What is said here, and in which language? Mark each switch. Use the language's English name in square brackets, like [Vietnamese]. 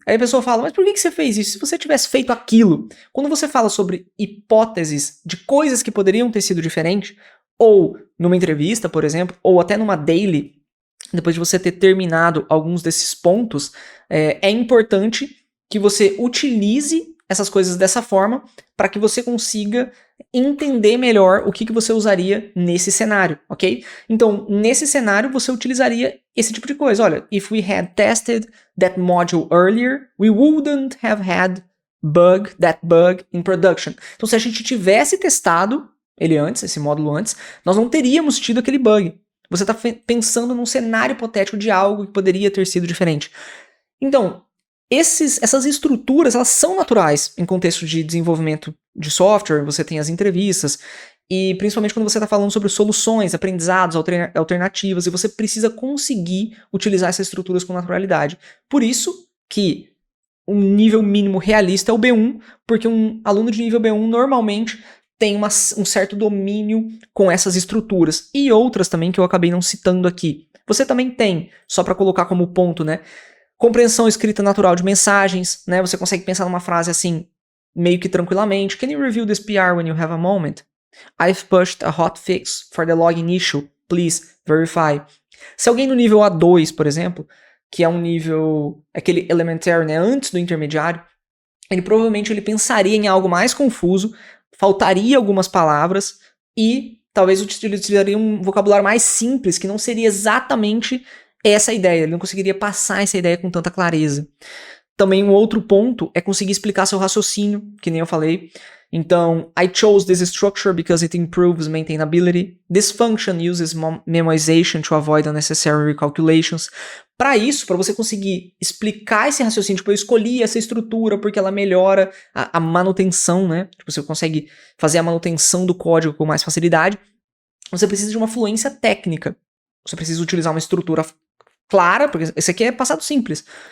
[Portuguese] Aí a pessoa fala, mas por que você fez isso? Se você tivesse feito aquilo? Quando você fala sobre hipóteses de coisas que poderiam ter sido diferentes, ou numa entrevista, por exemplo, ou até numa daily, depois de você ter terminado alguns desses pontos, é importante que você utilize essas coisas dessa forma para que você consiga entender melhor o que você usaria nesse cenário, ok? Então, nesse cenário, você utilizaria esse tipo de coisa. Olha, [English] if we had tested that module earlier, we wouldn't have had that bug in production. [Portuguese] Então, se a gente tivesse testado ele antes, esse módulo antes, nós não teríamos tido aquele bug. Você está pensando num cenário hipotético de algo que poderia ter sido diferente. Então, essas estruturas, elas são naturais em contexto de desenvolvimento de software, você tem as entrevistas, e principalmente quando você está falando sobre soluções, aprendizados, alternativas, e você precisa conseguir utilizar essas estruturas com naturalidade. Por isso que um nível mínimo realista é o B1, porque um aluno de nível B1 normalmente tem um certo domínio com essas estruturas, e outras também que eu acabei não citando aqui. Você também tem, só para colocar como ponto, né? Compreensão escrita natural de mensagens, né? Você consegue pensar numa frase assim, meio que tranquilamente. [English] Can you review this PR when you have a moment? I've pushed a hotfix for the login issue. Please verify. [Portuguese] Se alguém no nível A2, por exemplo, que é um nível, aquele elementary, né? Antes do intermediário, ele provavelmente pensaria em algo mais confuso, faltaria algumas palavras e talvez utilizaria um vocabulário mais simples, que não seria exatamente essa ideia, ele não conseguiria passar essa ideia com tanta clareza. Também um outro ponto é conseguir explicar seu raciocínio, que nem eu falei. Então, [English] I chose this structure because it improves maintainability. This function uses memoization to avoid unnecessary recalculations. [Portuguese] Para isso, para você conseguir explicar esse raciocínio, tipo, eu escolhi essa estrutura porque ela melhora a manutenção, né? Tipo, você consegue fazer a manutenção do código com mais facilidade. Você precisa de uma fluência técnica. Você precisa utilizar uma estrutura clara, porque esse aqui é passado simples.